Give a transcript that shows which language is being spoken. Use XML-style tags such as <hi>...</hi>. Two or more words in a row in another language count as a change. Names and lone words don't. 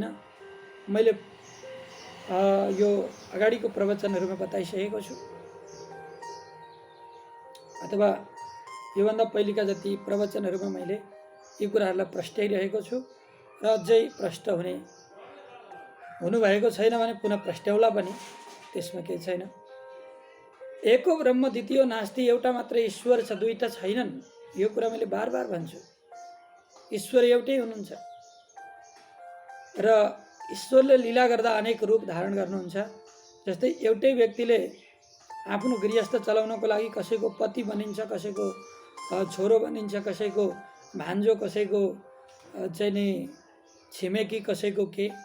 <ne>मैले यो अगाडिको प्रवचनहरूमा बताइसकेको छु, अथवा योभन्दा पहिलेका जति प्रवचनहरूमा मैले यी कुराहरूलाई प्रस्ट्याइरहेको छु र अझै प्रष्ट हुनुभएको छैन भने पुनः प्रस्ट्याउला पनि, त्यसमा केही छैन।</ne> <sa>एको ब्रह्म द्वितीय नास्ति,</sa> <ne>एउटा मात्र ईश्वर छ, दुईटा छैनन्। यो कुरा मैले बार बार भन्छु। ईश्वर एउटै हुनुहुन्छ र ईश्वरले लीला गर्दा अनेक रूप धारण गर्नुहुन्छ। जस्तै एउटै व्यक्तिले आफ्नो गृहस्थ चलाउनको लागि कसैको पति बनिन्छ, कसैको छोरो बनिन्छ, कसैको भान्जो, कसैको चाहिँ नि छिमेकी, कसैको के।</ne>